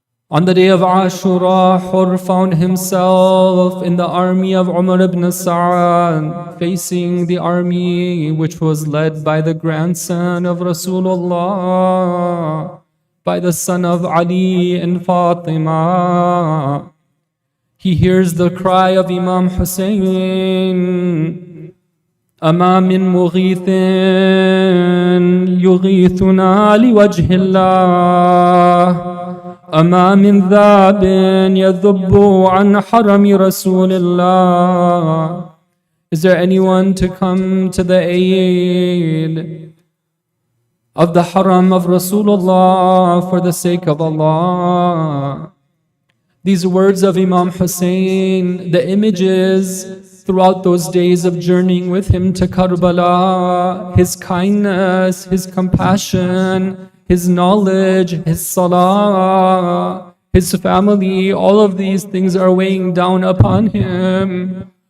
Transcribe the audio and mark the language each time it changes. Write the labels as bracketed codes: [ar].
[en] On the day of Ashura, Hur found himself in the army of Umar ibn Sa'ad, facing the army which was led by the grandson of Rasulullah, by the son of Ali and Fatima. He hears the cry of Imam Hussein, [ar] أما من مغيث يغيثنا لوجه الله أما من ذاب يذب عن حرم رسول الله. [en] Is there anyone to come to the aid of the haram of Rasulullah for the sake of Allah? These words of Imam Hussein, the images throughout those days of journeying with him to Karbala, his kindness, his compassion, his knowledge, his salah, his family, all of these things are weighing down upon him.